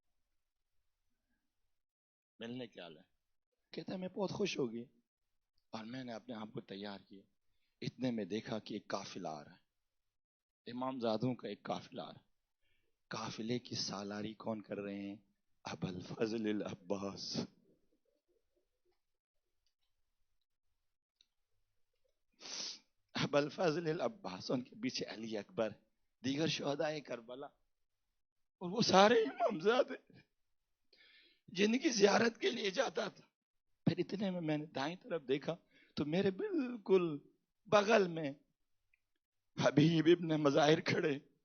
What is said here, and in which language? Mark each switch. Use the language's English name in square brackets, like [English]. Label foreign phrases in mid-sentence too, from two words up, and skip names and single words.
[Urdu] ملنے کے آلے کہتا ہے میں بہت خوش ہو گئی اور میں نے اپنے آپ کو تیار کیا، اتنے میں دیکھا کہ ایک قافلہ آ رہا ہے، امام زادوں کا ایک قافلہ آ رہا ہے۔ قافلے کی سالاری کون کر رہے ہیں؟ ابوالفضل العباس۔ ابوالفضل العباس، ان کے پیچھے علی اکبر، دیگر شہدائے کربلا، اور وہ سارے امام زادے جن کی زیارت کے لیے جاتا تھا۔ پھر اتنے میں نے دائیں طرف دیکھا تو میرے بالکل بغل میں حبیب ابن مظاہر کھڑے۔